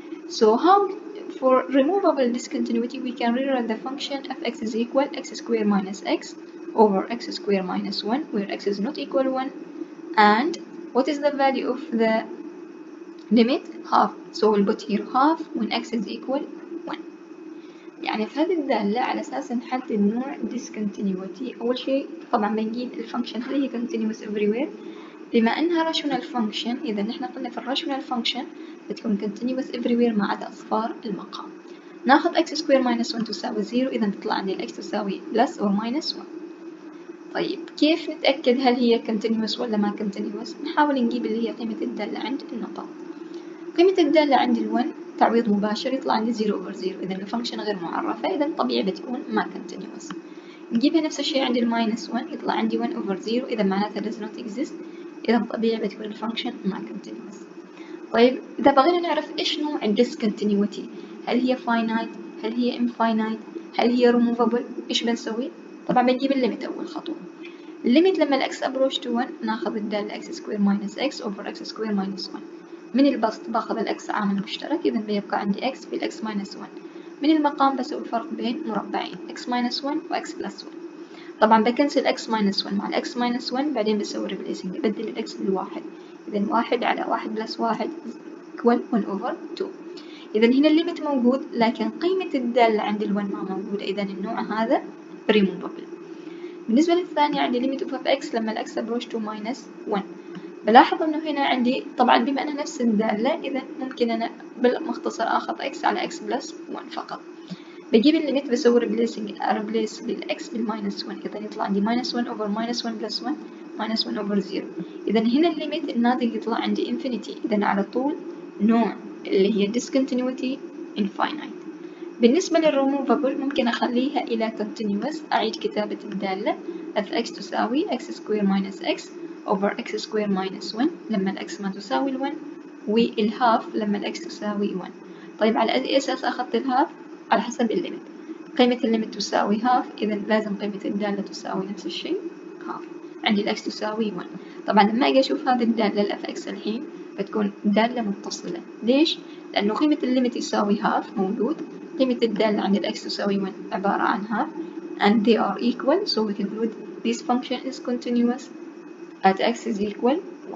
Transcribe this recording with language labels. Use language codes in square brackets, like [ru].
[en] So how, for removable discontinuity, we can rewrite the function f(x) is equal x squared minus x over x squared minus 1, where x is not equal 1, and what is the value of the limit? half, so we'll put here half when x is equal 1. [ar] يعني في هذه الدالة على أساس نحدد نوع discontinuity. أول شيء طبعا بنجيب الفانكشن هل هي continuous everywhere، بما أنها rational function إذا نحن قلنا في الrational function بتكون continuous everywhere ما عدا أصفار المقام. ناخذ x square minus 1 تساوي 0، إذا تطلع عندي x تساوي plus or minus 1. طيب كيف نتأكد هل هي continuous ولا ما continuous؟ نحاول نجيب اللي هي قيمة الدالة عند النقط. قيمة الدالة عند ال1 تعويض مباشر يطلع عندي 0 over 0، إذا الفانكشن غير معرفة، إذا طبيعي بتكون ما continuous. نجيبها نفس الشيء عند الماينس 1 يطلع عندي 1 over 0، إذا معناتها does not exist، إذا طبيعي بتكون الفانكشن ما continuous. طيب إذا بغينا نعرف إيش نوع discontinuity، هل هي finite، هل هي infinite، هل هي removable، إيش بنسوي؟ طبعا بنجيب الليمت أول خطوة. الليمت لما الإكس approach to 1 ناخذ الدالة x square minus x over x square minus 1. من البسط باخذ الإكس عامل مشترك، إذا بيبقى عندي x في الإكس minus 1. من المقام بسوي الفرق بين مربعين x minus 1 و x plus 1. طبعا بكنسل x minus 1 مع ال x minus 1، بعدين بسوي replacing، ببدل الإكس بالواحد، إذا 1 على 1 plus 1 equal 1 over 2. إذا هنا الليمت موجود، لكن قيمة الدالة عند ال1 ما موجودة، إذا النوع هذا removable. بالنسبة للثانية عندي limit of f(x) لما الإكس approach to minus 1. بلاحظ إنه هنا عندي طبعا بما أنها نفس الدالة، إذا ممكن أنا بالمختصر آخذ x على x plus 1 فقط. بجيب الليمت بسوي replace بالإكس بالماينس 1، إذا يطلع عندي minus 1 over minus 1 plus 1 minus 1 over 0. إذا هنا الليمت الناتج يطلع عندي infinity، إذا على طول نوع اللي هي discontinuity infinite. بالنسبة للremovable ممكن أخليها إلى continuous، أعيد كتابة الدالة f(x) تساوي x square minus x over x square minus 1 لما الإكس ما تساوي 1، والهاف لما الإكس تساوي 1. طيب على أي أساس أخذت الهاف؟ على حسب الليمت. قيمة الليمت تساوي هاف، إذا لازم قيمة الدالة تساوي نفس الشيء هاف. عندي الإكس تساوي 1. طبعا لما أجي أشوف هذه الدالة الf(x) الحين بتكون دالة متصلة. ليش؟ لأنه قيمة الليمت يساوي هاف موجود، قيمة الدالة عند الإكس تساوي 1 عبارة عن half and they are equal, so we conclude this function is continuous at x is equal